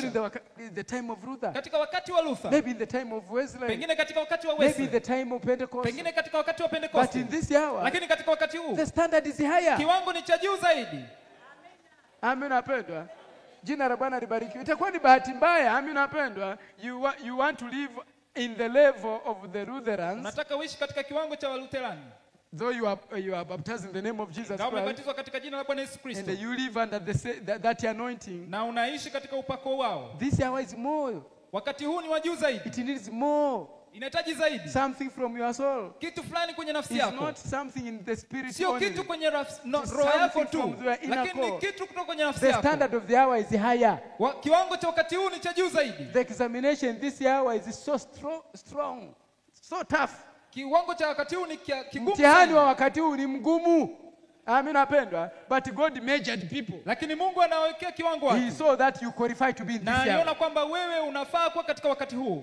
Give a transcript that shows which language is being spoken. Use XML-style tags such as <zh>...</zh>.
<en>During the time of Luther.</en> <sw>Katika wakati wa Luther.</sw> <en>Maybe in the time of Wesley.</en> <sw>Pengine katika wakati wa Wesley.</sw> <en>Maybe the time of Pentecost.</en> <sw>Pengine katika wakati wa Pentecost.</sw> <en>But in this hour,</en> <sw>lakini katika wakati huu,</sw> <en>the standard is higher.</en> <sw>Kiwango ni cha juu zaidi. Amen, napendwa. Jina la Bwana libarikiwe. Itakuwa ni bahati mbaya, amen, napendwa.</sw> <en>You want to live in the level of the Lutherans.</en> <sw>Unataka uishi katika kiwango cha Walutherani.</sw> <en>Though you are baptized in the name of Jesus Christ,</en> <sw>umebatizwa katika jina la Bwana Yesu Kristo,</sw> <en>and you live under that anointing,</en> <sw>na unaishi katika upako wao,</sw> <en>this hour is more.</en> <sw>Wakati huu ni wa juu zaidi.</sw> <en>It needs more.</en> <sw>Inahitaji zaidi.</sw> <en>Something from your soul.</en> <sw>Kitu fulani kwenye nafsi yako.</sw> <en>It's not something in the spirit.</en> <sw>Sio kitu kwenye roho yako tu, lakini kitu kutoka kwenye nafsi yako.</sw> <en>The standard of the hour is higher.</en> <sw>Kiwango cha wakati huu ni cha juu zaidi.</sw> <en>The examination this hour is so strong, so tough.</en> <sw>Kiwango cha wakati huu ni kigumu. Mtihani wa wakati huu ni mgumu. Amen, napendwa.</sw> <en>But God measured people.</en> <sw>Lakini Mungu anawekea kiwango wake.</sw> <en>He saw that you qualify to be in this hour.</en> <sw>Na aliona kwamba wewe unafaa kuwa katika wakati huu.</sw>